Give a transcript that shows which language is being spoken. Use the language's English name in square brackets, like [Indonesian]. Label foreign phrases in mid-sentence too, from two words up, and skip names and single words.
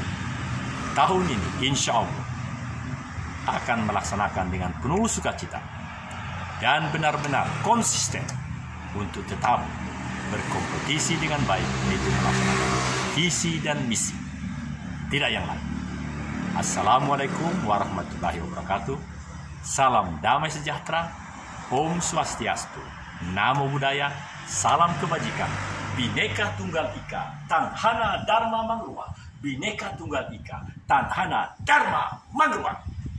[Indonesian] Tahun ini [Arabic] إن شاء الله [Indonesian] akan melaksanakan dengan penuh sukacita dan benar-benar konsisten untuk tetap berkompetisi dengan baik, yaitu melaksanakan visi dan misi, tidak yang lain. [Arabic] السلام عليكم ورحمة الله وبركاته. [Indonesian] Salam damai sejahtera. [Sanskrit] Om Swastiastu. [Pali] Namo Buddhaya. [Indonesian] Salam kebajikan. [Kawi] Bhinneka Tunggal Ika. Tanhana Dharma Mangruwa. Bhinneka Tunggal Ika. Tanhana Dharma Mangruwa.